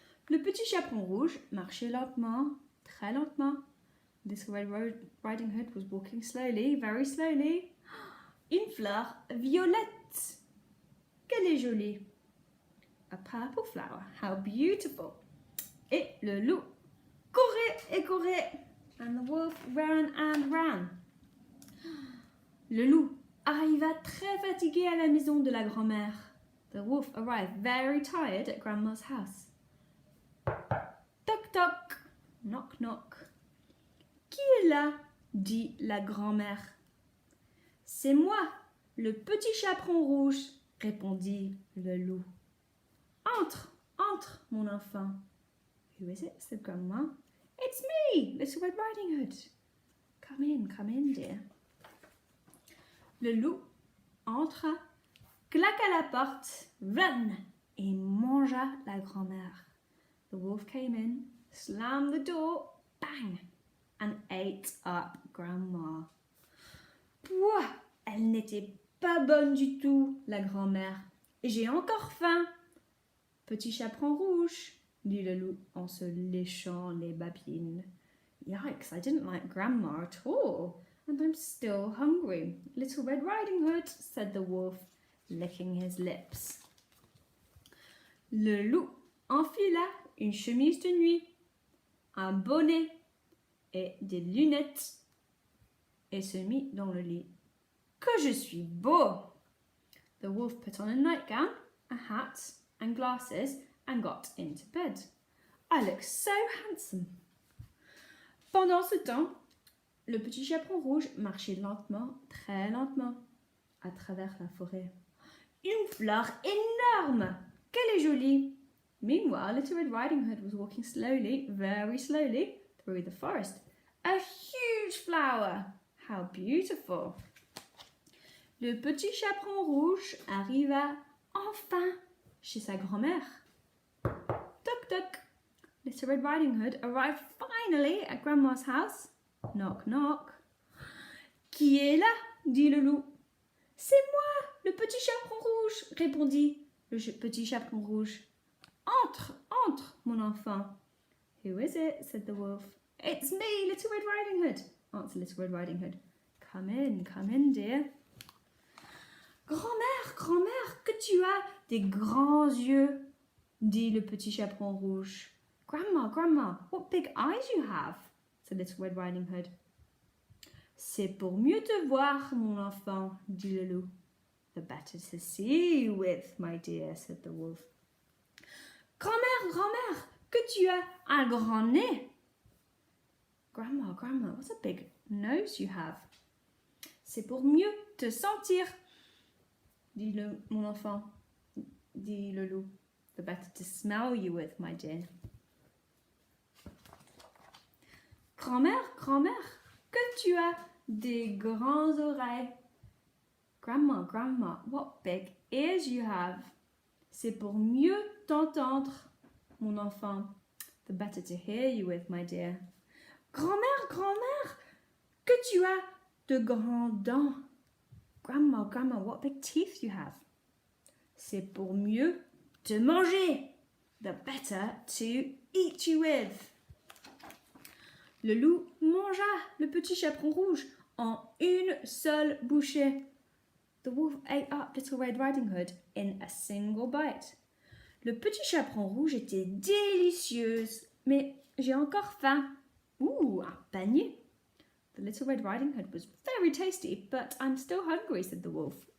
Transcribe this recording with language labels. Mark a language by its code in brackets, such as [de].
[fr] Le petit chaperon rouge marchait lentement, très lentement. [en] Little Red Riding Hood was walking slowly, very slowly. [fr] Une fleur violette. Quelle est jolie. [en] A purple flower. How beautiful. [fr] Et le loup courait et courait. [en] And the wolf ran and ran. [fr] Le loup arriva très fatigué à la maison de la grand-mère. The wolf arrived very tired at Grandma's house. Toc toc. [en] Knock knock. [fr] Qui est là? Dit la grand-mère. C'est moi, le petit chaperon rouge, répondit le loup. Entre, entre, mon enfant. [en] Who is it? Said Grandma. It's me, Little Red Riding Hood. Come in, dear. [fr] Le loup entra, claqua la porte, run, et mangea la grand-mère. [en] The wolf came in, slammed the door, bang, and ate up Grandma. [fr] Pouah, elle n'était pas bonne du tout, la grand-mère. Et j'ai encore faim. Petit chaperon rouge, dit le loup en se léchant les babines. [en] Yikes, I didn't like Grandma at all, and I'm still hungry. Little Red Riding Hood, said the wolf, licking his lips. [fr] Le loup enfila une chemise de nuit, un bonnet et des lunettes et se mit dans le lit. Que je suis beau! [en] The wolf put on a nightgown, a hat and glasses and got into bed. I look so handsome. [fr] Pendant ce temps, le petit chaperon rouge marchait lentement, très lentement, à travers la forêt. Une fleur énorme! Quelle est jolie! [en] Meanwhile, Little Red Riding Hood was walking slowly, very slowly, through the forest. A huge flower! How beautiful! [fr] Le petit chaperon rouge arriva enfin chez sa grand-mère. Toc toc! [en] Little Red Riding Hood arrived finally at Grandma's house. Knock knock. [fr] Qui est là? Dit le loup. C'est moi, le petit chaperon rouge, répondit le petit chaperon rouge. Entre, entre, mon enfant. [en] Who is it? Said the wolf. It's me, Little Red Riding Hood, answered Little Red Riding Hood. Come in, dear. [fr] Grand-mère, grand-mère, que tu as des grands yeux, dit le petit chaperon rouge. [en] Grandma, grandma, what big eyes you have, said Little Red Riding Hood. [fr] C'est pour mieux te voir, mon enfant, dit le loup. [en] The better to see you with, my dear, said the wolf. [fr] Grand-mère, grand-mère, que tu as un grand nez. [en] Grandma, grandma, what a big nose you have. [fr] C'est pour mieux te sentir, dit mon enfant, dit le loup. [en] The better to smell you with, my dear. [fr] Grand-mère, grand-mère, que tu as des grands oreilles. [en] Grandma, grandma, what big ears you have. [fr] C'est pour mieux t'entendre, mon enfant. [en] The better to hear you with, my dear. [fr] Grand-mère, grand-mère, que tu as de grands dents. [en] Grandma, grandma, what big teeth you have. [fr] C'est pour mieux te manger. [en] The better to eat you with. [fr] Le loup mangea le petit chaperon rouge en une seule bouchée. [en] The wolf ate up Little Red Riding Hood in a single bite. [fr] Le petit chaperon rouge était délicieuse, mais j'ai encore faim. Ooh, un panier. [en] The Little Red Riding Hood was very tasty, but I'm still hungry, said the wolf.